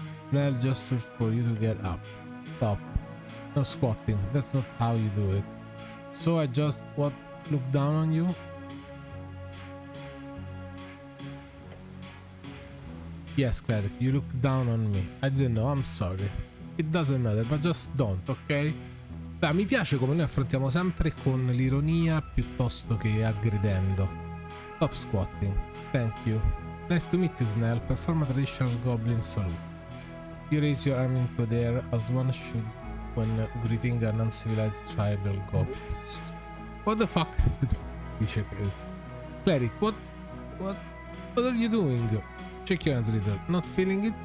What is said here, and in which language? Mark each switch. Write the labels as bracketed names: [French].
[English] Nell gestures for you to get up. Stop. No squatting. That's not how you do it. So I just look down on you? Yes, cleric, you look down on me. I didn't know, I'm sorry. It doesn't matter, but just don't, ok? [Italian] Beh, mi piace come noi affrontiamo sempre con l'ironia piuttosto che aggredendo. [English] Stop squatting. Thank you. Nice to meet you, Snell. Perform a traditional goblin salute. You raise your arm into the air as one should when greeting an uncivilized tribal goblin. What the fuck? [Italian] Dice [English] cleric, what are you doing? Check your hands, Riddle. Not feeling it?